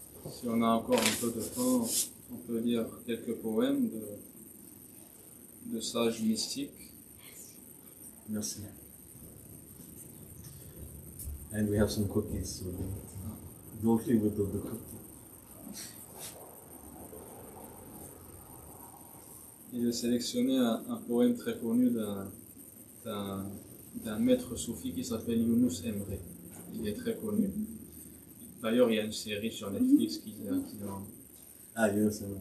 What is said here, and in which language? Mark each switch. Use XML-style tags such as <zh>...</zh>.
<fr>Si on a encore un peu de temps, on peut lire quelques poèmes de sages mystiques. Merci.</fr> <en>And we have some cookies, so don't leave without the cookie.</en> <fr>Et j'ai sélectionné un poème très connu d'un maître soufi qui s'appelle Younous Emre. Il est très connu. D'ailleurs, il y a une série sur Netflix qui en Ah, yes,</fr>